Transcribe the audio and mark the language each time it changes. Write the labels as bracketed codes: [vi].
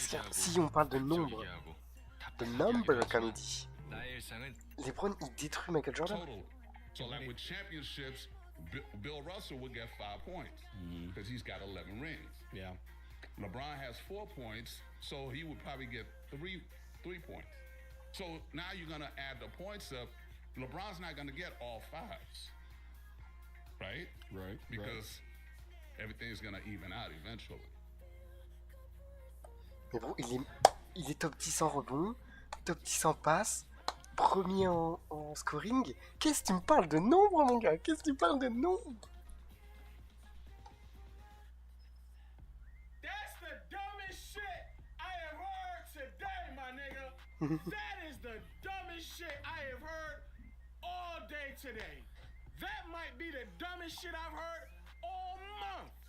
[fr] Si on parle de nombre, de number comme il dit, LeBron il détruit Michael Jordan. Total. [en] So like with championships, Bill Russell would get 5 points because he's got 11 rings. Yeah. LeBron has 4 points, so he would probably get three points. So now you're gonna add the points up. LeBron's not gonna get all 5s, right? Right. Because everything's gonna even out eventually. [fr] Mais bon, il est top 10 en rebond, top 10 en passe, premier en scoring. Qu'est-ce que tu me parles de nombre, mon gars? Qu'est-ce que tu parles de nombre? [en] That's the dumbest shit I have heard today, my nigga. That is the dumbest shit I have heard all day today. That might be the dumbest shit I've heard all month.